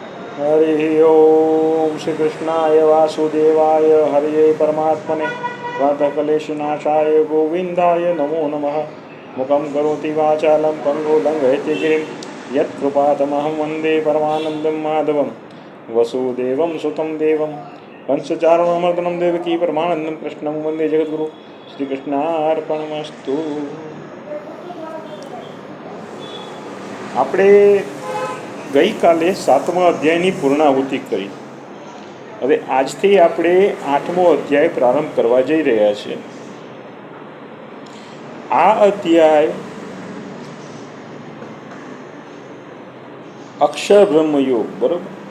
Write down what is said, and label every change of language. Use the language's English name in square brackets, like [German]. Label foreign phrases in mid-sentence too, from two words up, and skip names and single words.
[Sanskrit] हरि ओम श्री कृष्णाय वासुदेवाय हरिये परमात्मने प्रातःकलेशनाशाय गोविन्दाय नमो नमः। मुखं करोति वाचालं पङ्गुलङ्घयति गिरिं यत्कृपातमहं वन्दे परमानन्दं माधवं वसुदेवं सुतं देवं कंसचारणमर्दनं देवकी परमानन्दं कृष्णं वन्दे जगद्गुरु। श्रीकृष्णार्पणमस्तु। [Gujarati] આપણે ગઈકાલે 7મા અધ્યાયની પૂર્ણાહુતિ કરી. હવે આજથી આપણે 8મો અધ્યાય પ્રારંભ કરવા જઈ રહ્યા છીએ. આ અધ્યાય અક્ષર બ્રહ્મ યોગ, બરોબર?